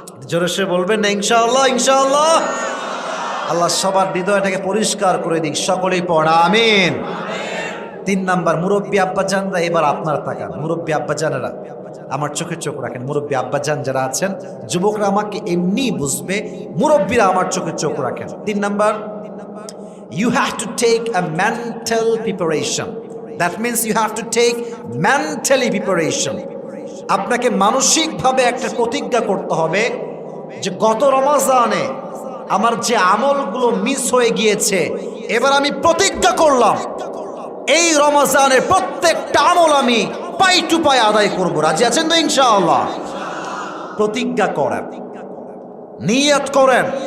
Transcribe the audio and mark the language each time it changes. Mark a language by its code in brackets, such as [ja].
[bn] জোরে সে বলবেন না ইনশাআল্লাহ? ইনশাআল্লাহ। আল্লাহ সবার হৃদয়টাকে পরিষ্কার করে দিক, সকলেই পড়া আমিন। 3 নাম্বার, মুরব্বী আব্বাজানরা, এবার আপনার তাকান। মুরব্বী আব্বাজানেরা আমার চোখে চোখ রাখেন। মুরব্বী আব্বাজান যারা আছেন, যুবকরা আমাকে এমনি বুঝবে, মুরব্বীরা আমার চোখে চোখ রাখেন। [en] 3 number, you have to take a mental preparation. That means you have to take mentally preparation. [bn] আপনাকে মানসিকভাবে একটা প্রতিজ্ঞা করতে হবে যে গত রমজানে আমার যে আমলগুলো মিস হয়ে গিয়েছে, এবার আমি প্রতিজ্ঞা করলাম এই রমজানের প্রত্যেকটা আমল আমি পাই টু পাই আদায় করব। রাজি আছেন তো ইনশাআল্লাহ? প্রতিজ্ঞা করেন, নিয়ত করেন।